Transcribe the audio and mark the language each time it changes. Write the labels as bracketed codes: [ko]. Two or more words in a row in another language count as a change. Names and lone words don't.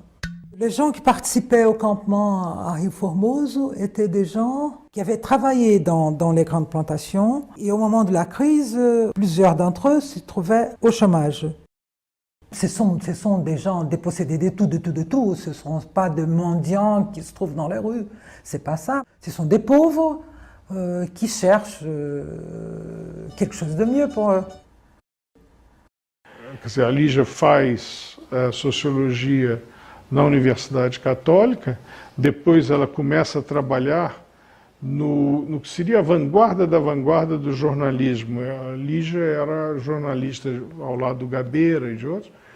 [fr] Les gens qui participaient au campement à Rio Formoso étaient des gens qui avaient travaillé dans les grandes plantations et au moment de la crise, plusieurs d'entre eux se trouvaient au chômage. Ce sont des gens dépossédés de tout. Ce ne sont pas des mendiants qui se trouvent dans les rues. C'est pas ça. Ce sont des pauvres qui cherchent quelque chose de mieux pour eux. [pt] Quer dizer, a Lígia faz sociologia na Universidade Católica, depois ela começa a trabalhar no que seria a vanguarda da vanguarda do jornalismo. A Lígia era jornalista ao lado do Gabeira e de outros.